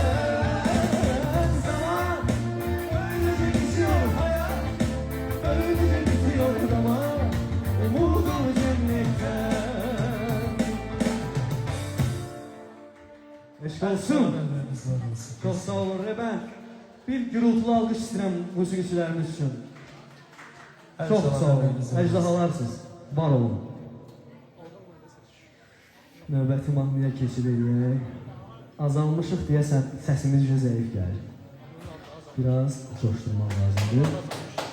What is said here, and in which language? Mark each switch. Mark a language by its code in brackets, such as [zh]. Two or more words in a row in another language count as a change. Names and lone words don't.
[az] Eşk olsun. [tr] Çok sağ olun. Ben bir gürültülü alkış istedim [az] musiqiçilərimiz üçün. [tr] Çok sağ olun. [az] Əcdahalarsınız. Var olun. Növbəti mahnıya keçid edək. Azalmışıq deyəsən səsimiz zəif gəlir. Biraz coşturmaq lazımdır.